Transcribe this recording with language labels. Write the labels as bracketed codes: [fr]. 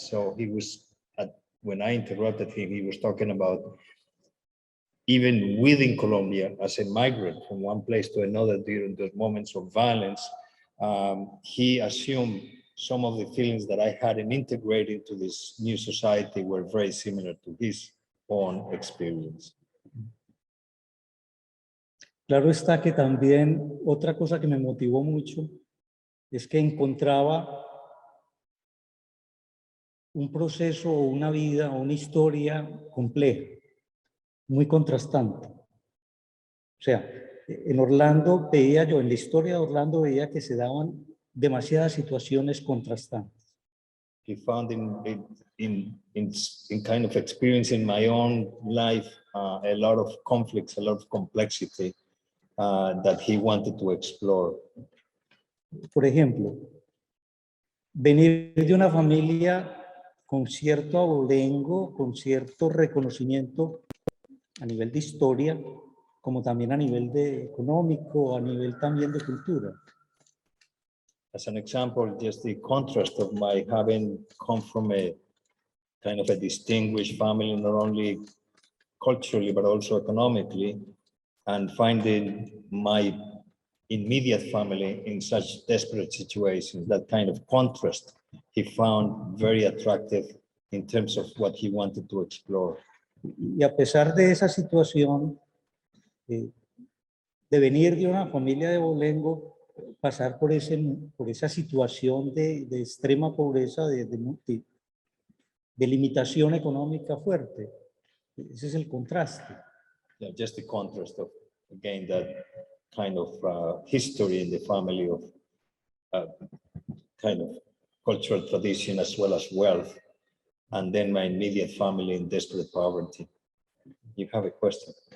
[en] So he was, when I interrupted him, he was talking about even within Colombia as a migrant from one place to another during those moments of violence, he assumed some of the feelings that I had in integrating to this new society were very similar to his own experience. [es] Claro está que también otra cosa que me motivó mucho es que encontraba un proceso o una vida o una historia compleja, muy contrastante. O sea, en Orlando veía yo, en la historia de Orlando veía que se daban demasiadas situaciones contrastantes. [en] He found in kind of experience in my own life a lot of conflicts, a lot of complexity that he wanted to explore. [es] Por ejemplo, venir de una familia con cierto abolengo, con cierto reconocimiento a nivel de historia, como también a nivel de económico, a nivel también de cultura. [en] As an example, just the contrast of my having come from a kind of a distinguished family, not only culturally, but also economically, and finding my immediate family in such desperate situations, that kind of contrast he found very attractive in terms of what he wanted to explore. [es] Y a pesar de esa situación, de venir de una familia de abolengo, pasar por esa situación de extrema pobreza, de limitación económica fuerte. Ese es el contraste. [en] Yeah, just the contrast of, again, that kind of history in the family of kind of cultural tradition as well as wealth, and then my immediate family in desperate poverty. You have a question?